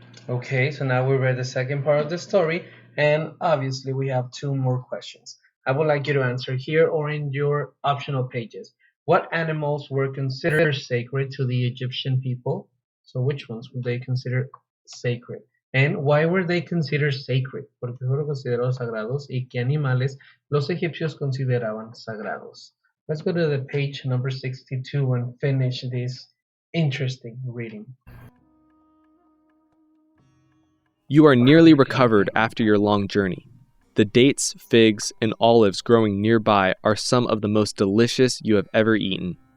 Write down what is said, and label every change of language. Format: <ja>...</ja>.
<en>Okay, so now we read the second part of the story, and obviously we have two more questions. I would like you to answer here or in your optional pages. What animals were considered sacred to the Egyptian people? So which ones would they consider sacred? And why were they considered sacred?</en> <es>¿Por qué fueron considerados sagrados? ¿Y qué animales los egipcios consideraban sagrados?</es> <en>Let's go to the page number 62 and finish this interesting reading. You are nearly recovered after your long journey. The dates, figs, and olives growing nearby are some of the most delicious you have ever eaten.</en>